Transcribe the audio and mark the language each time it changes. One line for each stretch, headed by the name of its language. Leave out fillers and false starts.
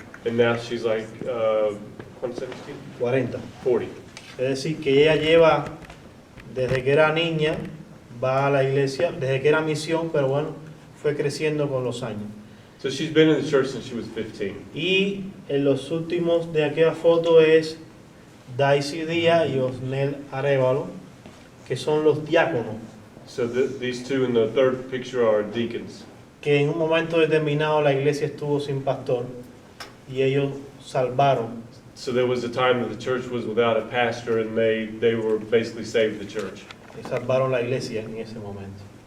English: and now she's like,
Spanish: ¿cuántos años tiene? 40. 40. Es decir, que ella lleva, desde que era niña, va a la iglesia, desde que era misión, pero bueno, fue creciendo con los años.
English: So she's been in the church since she was 15.
Spanish: Y en los últimos de aquella foto es Daisy Díaz y Osnel Arevalo, que son los diáconos,
English: So these two in the third picture are deacons.
Spanish: que en un momento determinado la iglesia estuvo sin pastor y ellos salvaron.
English: So there was a time that the church was without a pastor, and they were basically saved the church.
Spanish: Salvaron la iglesia en ese momento.